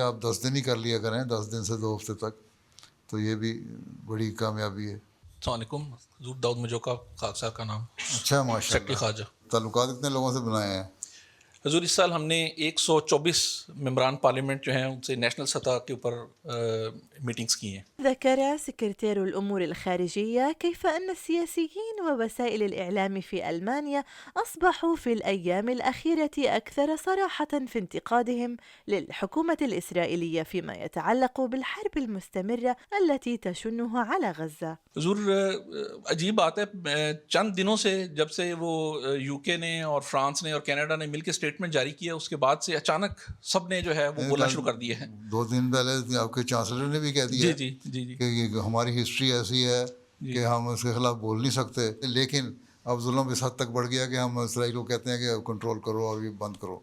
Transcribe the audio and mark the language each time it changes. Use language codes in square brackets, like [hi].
[ur] آپ 10 دن ہی کر لیا کریں، 10 دن سے 2 ہفتے تک، تو یہ بھی بڑی کامیابی ہے. السلام علیکم. حضور داؤد مجوکا خاک صاحب کا نام. اچھا ماشاء سیکٹری اللہ. خواجہ. تعلقات کتنے لوگوں سے بنائے ہیں؟ حضور اس سال ہم نے 124 ممبران پارلیمنٹ جو ہیں ان سے نیشنل سطح کے اوپر میٹنگز کی ہیں. [ar] ذكر سكرتير الأمور الخارجية كيف أن السياسيين ووسائل الإعلام في ألمانيا أصبحوا في الأيام الأخيرة أكثر صراحة في انتقادهم للحكومة الإسرائيلية فيما يتعلق بالحرب المستمرة التي تشنها على غزة. [ur] حضور عجیب بات ہے، چند دنوں سے جب سے وہ یو کے نے اور فرانس نے اور کینیڈا نے مل کے اسٹیٹمنٹ جاری کیا، اس کے بعد سے اچانک سب نے جو ہے وہ بولنا شروع کر دیے ہیں. 2 دن پہلے آپ کے چانسلر نے بھی کہہ دیا جی جی جی جی کہ یہ ہماری ہسٹری ایسی ہے کہ ہم اس کے خلاف بول نہیں سکتے، لیکن اب ظلم اس حد تک بڑھ گیا کہ ہم اسرائیل کو کہتے ہیں کہ کنٹرول کرو اور یہ بند کرو.